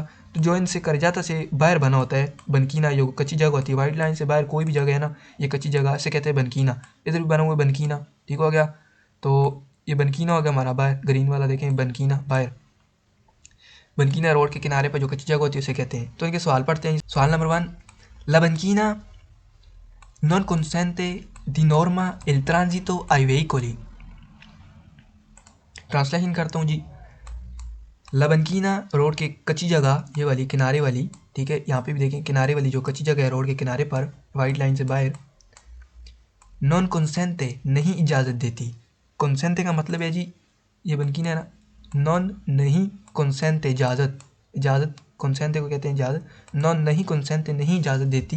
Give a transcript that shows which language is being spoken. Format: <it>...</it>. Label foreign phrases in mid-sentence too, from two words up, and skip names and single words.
<hi>तो जो इनसे कर जाता से बाहर बना होता है बनकीना, जो कच्ची जगह होती है वाइट लाइन से बाहर कोई भी जगह है ना, ये कच्ची जगह से कहते हैं बनकीना। इधर भी बना हुआ है बनकीना, ठीक हो गया। तो ये बनकीना हो गया हमारा बाहर, ग्रीन वाला देखें बनकीना बाहर। बनकीना रोड के किनारे पर जो कच्ची जगह होती है उसे कहते हैं। तो इनके सवाल पढ़ते हैं। सवाल नंबर 1,</hi> <it>la banchina non consente di norma il transito ai veicoli.</it> <hi>ट्रांसलेशन करता हूँ जी। लबनकीना रोड के कच्ची जगह, ये वाली किनारे वाली, ठीक है, यहाँ पे भी देखें किनारे वाली जो कच्ची जगह है रोड के किनारे पर वाइट लाइन से बाहर,</hi> <it>non consente</it> <hi>नहीं इजाज़त देती। कंसेंटे का मतलब है जी, ये बनकीना है ना, नॉन नहीं, कंसेंटे इजाज़त, इजाज़त कंसेंटे को कहते हैं इजाज़त, नॉन नहीं कंसेंटे नहीं इजाज़त देती।</hi>